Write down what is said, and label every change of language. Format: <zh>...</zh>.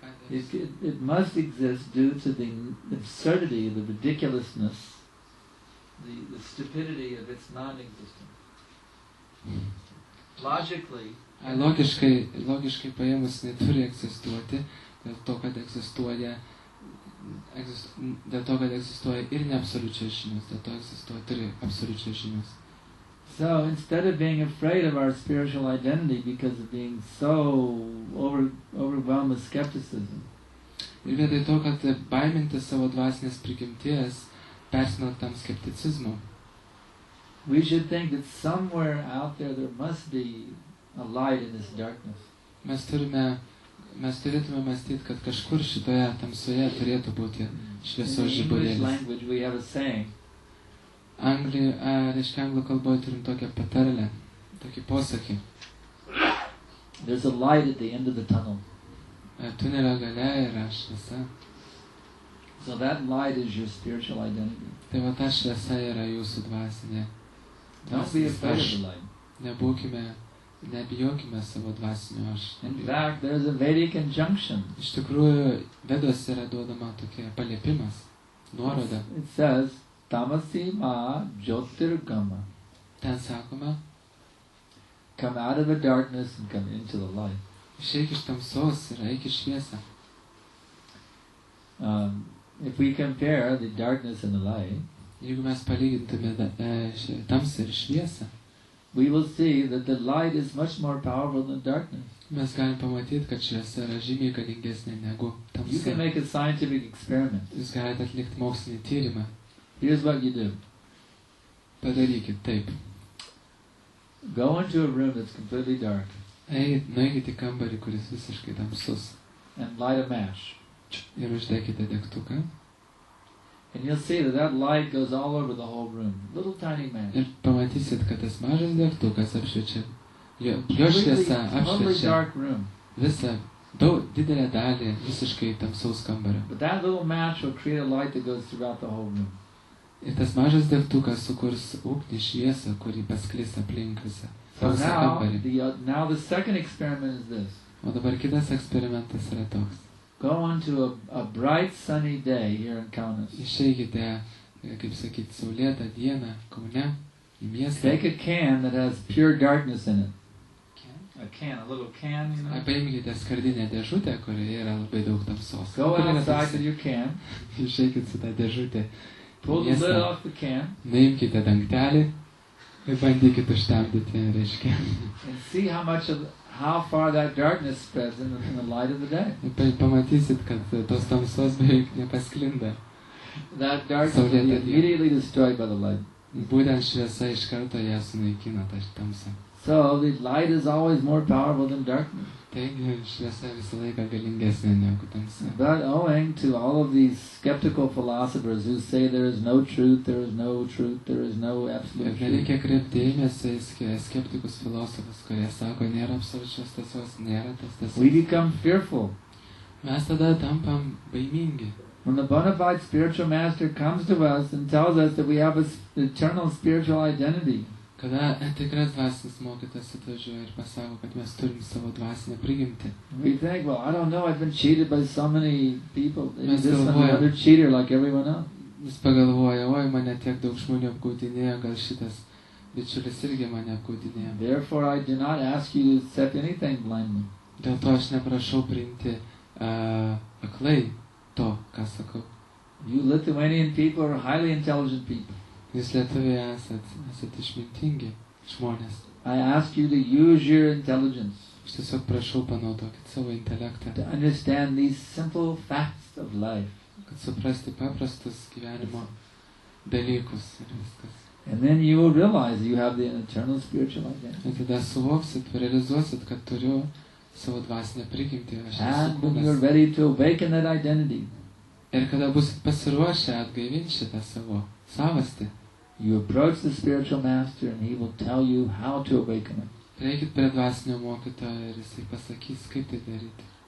<en>It must exist due to the absurdity, the ridiculousness, the stupidity of its non-existence. Logically,</en> <lt>Logiškai paėmus jinai turi egzistuoti, dėl to, kad egzistuoja ir neabsoliučios žinios, dėl to egzistuoja turi absoliučios žinios.</lt> <en>so instead of being afraid of our spiritual identity because of being so overwhelmed with skepticism,</en> <lt>Ir vietoj to, kad baiminti savo dvasinės prigimties, persmelktam skepticizmu,</lt> <en>we should think that somewhere out there must be a light in this darkness.</en> <lt>mes turėtume mąstyti, kad kažkur šitoje tamsoje turėtų būti</lt> <en>In</en> <lt>šviesos</lt> <en>the English</en> <lt>žiburėlis.</lt> <en>language we have a saying,</en> <lt>Reiškia, anglų kalboje turim tokią patarlę, tokį posakį.</lt> <en>there's a light at the end of the tunnel.</en> <lt>Tunelio gale yra šviesa.</lt> <en>So that light is your spiritual identity.</en> <lt>Tai va ta šviesa yra jūsų dvasinė.</lt> <en>Don't be</en> <lt>dvasinis</lt> <en>afraid</en> <lt>aš.</lt> <en>of the light.</en> <lt>Nebijokime savo dvasinio aš.</lt> <en>In fact, there's a Vedic injunction.</en> <lt>Iš tikrųjų, Veduose yra duodama tokia paliepimas, nuoroda.</lt> <en>It says,</en> <sa>Tamasi ma jyotirgama.</sa> <lt>Ten sakoma,</lt> <en>Come out of the darkness and come into the light.</en> <lt>išeik iš tamsos ir eik į šviesą.</lt> <en>If we compare the darkness and the light,</en> <lt>Jeigu mes palygintume tamsą ir šviesą,</lt> <en>we will see that the light is much more powerful than darkness.</en> <lt>mes galim pamatyti, kad šviesa yra žymiai galingesnė negu</lt> <en>You can make a scientific experiment.</en> <lt>Jūs galite atlikti mokslinį tyrimą.</lt> <en>Here's what you do.</en> <lt>Padarykit taip.</lt> <en>Go into a room that's completely dark</en> <lt>Nueikite į kambarį, kuris visiškai tamsus</lt> <en>and light a match.</en> <lt>ir uždekite degtuką.</lt> <en>And you'll see that that light goes all over the whole room. Little tiny match.</en> <lt>Ir pamatysit, kad tas mažas degtukas apšviečia. Jo</lt> <en>Completely,</en> <lt>šviesa</lt> <en>totally</en> <lt>apšviečia</lt> <en>dark room.</en> <lt>visą, didelę dalį visiškai tamsaus kambario.</lt> <en>But that little match will create a light that goes throughout the whole room.</en> <lt>Ir tas mažas degtukas sukurs ugnį šviesą, kuri pasklis aplink visą kambarį.</lt> <en>Now the second experiment is this.</en> <lt>O dabar kitas eksperimentas yra toks.</lt> <en>Go on to a bright sunny day here in Kaunas.</en> <lt>Išeikite, kaip sakyti, saulėtą dieną Kaune į miestą.</lt> <en>Take a can that has pure darkness in it. A little can, you know.</en> <lt>Paimkite skardinę dėžutę, kurioje yra labai daug tamsos.</lt> <en>Go outside with your can.</en> <lt>Išeikit su tą dėžutę.</lt> <en>Pull the lid off the can.</en> <lt>Nuimkite dangtelį ir bandykit užtemdyti, reiškia.</lt> <en>And see how far that darkness spreads in the light of the day.</en> <lt>Ir pamatysit, kad tos tamsos beveik nepasklinda.</lt> <en>That darkness will be immediately destroyed by the light.</en> <lt>Būtent šviesa iš karto ją sunaikina, tą tamsą.</lt> <en>So the light is always more powerful than darkness.</en> <lt>Taigi šviesa visą laiką galingesnė negu tamsa.</lt> <en>But owing to all of these skeptical philosophers who say there is no truth, there is no truth, there is no absolute truth.</en> <lt>Nereikia kreipti dėmesio į skeptikus filosofus, kurie sako, nėra absoliučios tiesos, nėra tas tiesos.</lt> <en>We become fearful.</en> <lt>Mes tada tampam baimingi.</lt> <en>When the bona fide spiritual master comes to us and tells us that we have an eternal spiritual identity,</en> <lt>Kada tikras dvasinis mokytas atvažiuoja ir pasako, kad mes turim savo dvasinę prigimtį.</lt> <en>we think, well, I don't know, I've been cheated by so many people.</en> <lt>Mes</lt> <en>This one,</en> <lt>galvojam.</lt> <en>another cheater like everyone else.</en> <lt>Jis pagalvoja, oi, mane tiek daug žmonių apgaudinėjo, gal šitas bičiulis irgi mane apgaudinėjo.</lt> <en>Therefore, I do not ask you to accept anything blindly.</en> <lt>Dėl to aš neprašau priimti aklai to, ką sakau.</lt> <en>You Lithuanian people are highly intelligent people.</en> <lt>Jūs lietuviai esat išmintingi žmonės.</lt> <en>I ask you to use your intelligence</en> <lt>Aš tiesiog prašau panaudokit savo intelektą,</lt> <en>to understand these simple facts of life.</en> <lt>kad suprasti paprastus gyvenimo dalykus ir viskas.</lt> <en>And then you will realize you have the eternal spiritual identity.</en> <lt>Ir tada suvoksit, realizuosit, kad turiu savo dvasinę prigimtį, aš esu</lt> <en>And when you're</en> <lt>kūnas.</lt> <en>ready to awaken that identity,</en> <lt>Ir kada busit pasiruošę atgaivinti šitą savo savastį,</lt> <en>you approach the spiritual master and he will tell you how to awaken it.</en> <lt>prieikit prie dvasinio mokytojo ir jisai pasakys, kaip tai daryti.</lt>